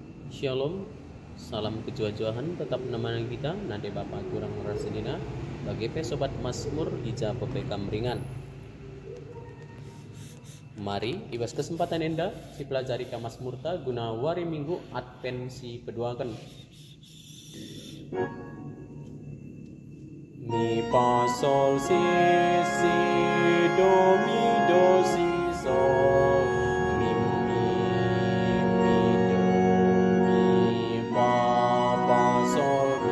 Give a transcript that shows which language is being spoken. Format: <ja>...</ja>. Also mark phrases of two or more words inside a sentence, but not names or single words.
<btx>Shalom, salam kejua-juahan tetap menemani kita nade Bapak Turang Rasidina bagi sobat Mazmur ija pepe kamringan. Mari ibas kesempatan enda si pelajari ka Mazmurta guna wari minggu Advent si peduakan. Mi fa sol si do mi do si sol mi do mi fa sol</btx>